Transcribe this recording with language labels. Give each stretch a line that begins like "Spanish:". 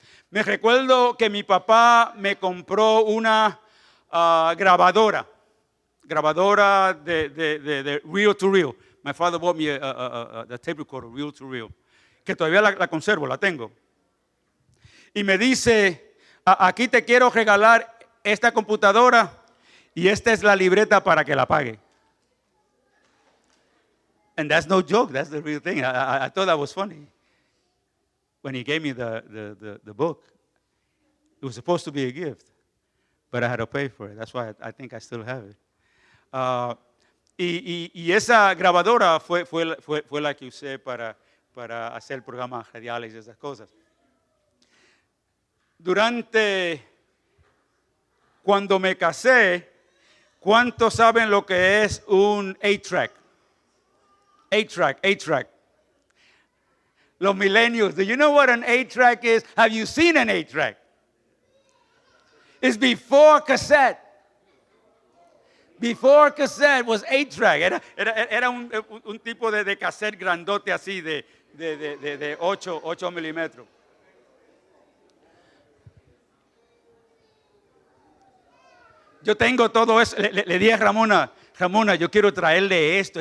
Spanish: Me recuerdo que mi papá me compró una grabadora de reel to reel.
English: My father bought me a tape recorder, reel to reel,
Spanish: que todavía la conservo, la tengo. Y me dice, aquí te quiero regalar esta computadora y esta es la libreta para que la pague.
English: And that's no joke, that's the real thing. I thought that was funny. When he gave me the book, it was supposed to be a gift, but I had to pay for it. That's why I think I still have it.
Spanish: Y esa grabadora fue la que usé para hacer programas radiales y esas cosas. Cuando me casé, ¿cuántos saben lo que es un 8-track? 8-track.
English: Los millennials, do you know what an 8-track is? Have you seen an 8-track? It's before cassette. Before cassette was 8-track.
Spanish: Era un tipo de cassette grandote así de 8 milímetros. Yo tengo todo eso. Le dije a Ramona, yo quiero traerle esto.